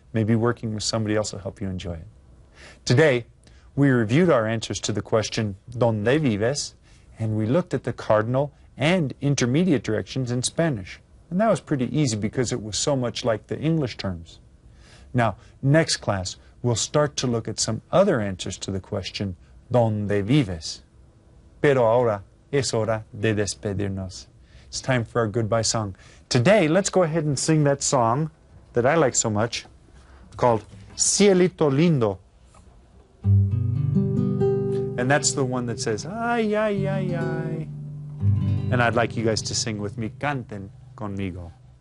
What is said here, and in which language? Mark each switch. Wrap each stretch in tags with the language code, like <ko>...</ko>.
<en>Maybe working with somebody else will help you enjoy it. Today, we reviewed our answers to the question,</en> <es>¿Dónde vives?</es> <en>And we looked at the cardinal and intermediate directions in Spanish. And that was pretty easy because it was so much like the English terms. Now, next class, we'll start to look at some other answers to the question,</en> <es>¿Dónde vives? Pero ahora es hora de despedirnos.</es> <en>It's time for our goodbye song. Today, let's go ahead and sing that song that I like so much, called Cielito Lindo. And that's the one that says, ay, ay, ay, ay. And I'd like you guys to sing with me,</en> <es>canten conmigo.</es>